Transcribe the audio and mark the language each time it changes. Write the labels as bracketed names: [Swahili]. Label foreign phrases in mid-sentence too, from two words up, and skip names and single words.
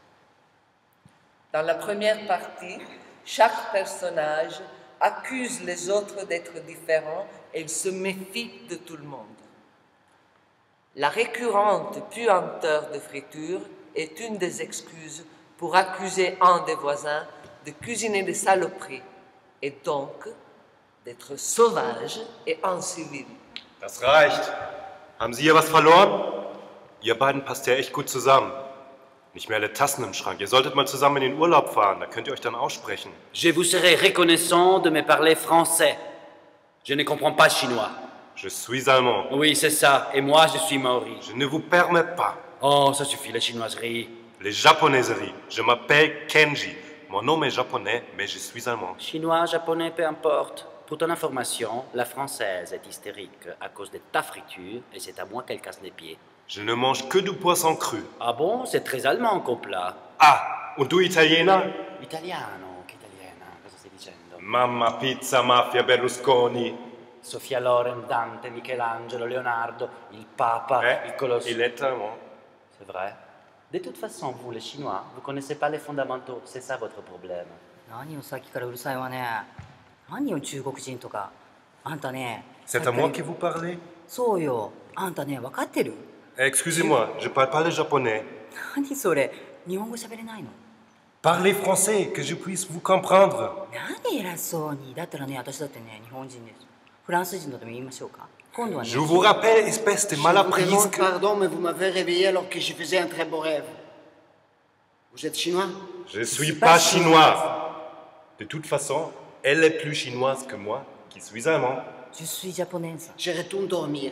[French] Dans la première partie, chaque personnage accuse les autres d'être différents et il se méfie de tout le monde. La récurrente puanteur de friture est une des excuses pour accuser un des voisins de cuisiner des saloperies et donc d'être sauvage et incivil. [German] Das reicht. Haben Sie hier was verloren? Ihr beiden passt ja echt gut zusammen. Nicht mehr alle Tassen im Schrank. Ihr solltet mal zusammen in den Urlaub fahren, da könnt ihr euch dann aussprechen. [French] Je vous serai reconnaissant de me parler français. Je ne comprends pas chinois. Je suis allemand. Oui, c'est ça. Et moi, je suis maori. Je ne vous permets pas. Oh, ça suffit, la chinoiserie. Les japonaiseries. Je m'appelle Kenji. Mon nom est japonais, mais je suis allemand. Chinois, japonais, peu importe. Pour ton information, la française est hystérique à cause de ta friture et c'est à moi qu'elle casse les pieds. Je ne mange que du poisson cru. Ah bon? C'est très allemand comme plat. [German] Ah, und du Italiener? [Italian] Italiano, che italiana? Cosa stai dicendo? Mamma, pizza, mafia, Berlusconi. Sofia Loren, Dante, Michelangelo, Leonardo, il Papa, il Colosse. [French] Il est allemand. C'est vrai. De toute façon, vous les Chinois, vous connaissez pas les fondamentaux. C'est ça votre problème. [Japanese] 何をさっきからうるさいわね。何よ中国人とか。あんたね。 [French] C'est à moi que vous parlez? [Japanese] そうよ。あんたね、分かってる？ [French] Excusez-moi, je parle pas le japonais. [Japanese] 何それ？日本語喋れないの？ [French] Parlez français, que je puisse vous comprendre. [Japanese] 何偉そうに。だったらね、私だってね、日本人です。フランス人とでも言いましょうか。今度はね。 [French] Je vous rappelle, espèce de Je vous malapprise. demande pardon, mais vous m'avez réveillé alors que je faisais un très beau rêve. Vous êtes chinois? Je suis pas chinois. De toute façon, elle est plus chinoise que moi, qui suis allemand. Je suis japonaise. Je retourne dormir.